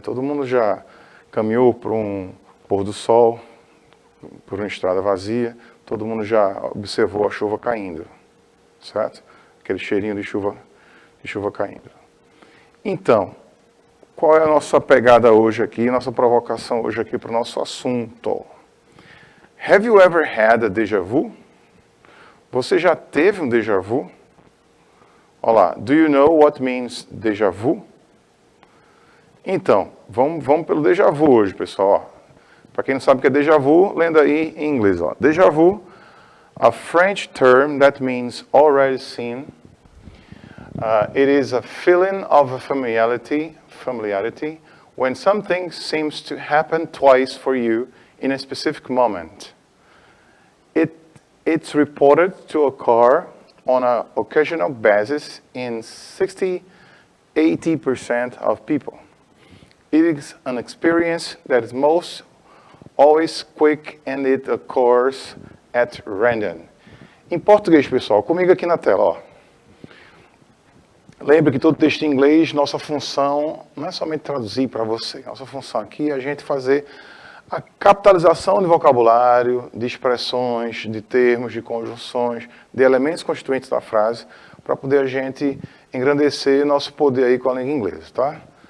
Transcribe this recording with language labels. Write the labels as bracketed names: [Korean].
[Portuguese] Todo mundo já caminhou por um pôr do sol, por uma estrada vazia. Todo mundo já observou a chuva caindo, certo? Aquele cheirinho de chuva caindo. Então, qual é a nossa pegada hoje aqui, nossa provocação hoje aqui para o nosso assunto? [English] Have you ever had a déjà vu? [Portuguese] Você já teve um déjà vu? Olha lá, [English] do you know what means déjà vu? [Portuguese] Então, vamos pelo déjà vu hoje, pessoal. Para quem não sabe o que é déjà vu, lendo aí em inglês. Ó. [English] Déjà vu, a French term that means already seen. It is a feeling of familiarity when something seems to happen twice for you in a specific moment. It's reported to occur on an occasional basis in 60–80% of people. It is an experience that is most always quick and it occurs at random. [Portuguese] Em português, pessoal, comigo aqui na tela, ó. Lembre que todo texto em inglês, nossa função não é somente traduzir para você. Nossa função aqui é a gente fazer a capitalização de vocabulário, de expressões, de termos, de conjunções, de elementos constituintes da frase, para poder a gente engrandecer nosso poder aí com a língua inglesa, tá?